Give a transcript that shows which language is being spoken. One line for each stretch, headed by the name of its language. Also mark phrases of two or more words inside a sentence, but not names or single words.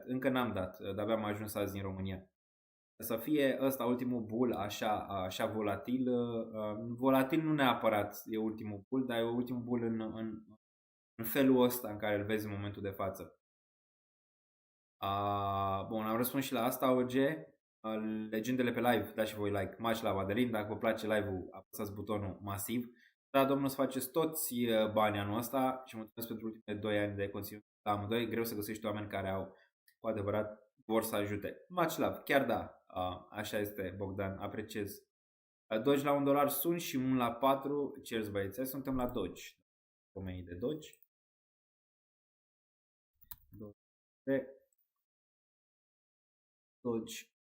Romanian: Încă n-am dat, dar abia am ajuns azi în România. Să fie ăsta ultimul bull așa volatil. Volatil nu neapărat e ultimul bull, dar e ultimul bull în felul ăsta în care îl vezi în momentul de față. Bun, am răspuns și la asta, OG. Legendele pe live, dați și voi like.
English: Much love, Adelin.
Romanian: Dacă vă place live-ul, apăsați butonul masiv. Da, domnul, să faceți toți banii anul ăsta și mulțumesc pentru ultimele 2 ani de conținut la amândoi. Greu să găsești oameni care au cu adevărat vor să ajute.
English: Much love,
Romanian: chiar da. Așa este, Bogdan, apreciez. Doge la $1 sunt și 1 la 4. Cheers, băieți. Suntem la Doge. Oamenii de Doge. Doge.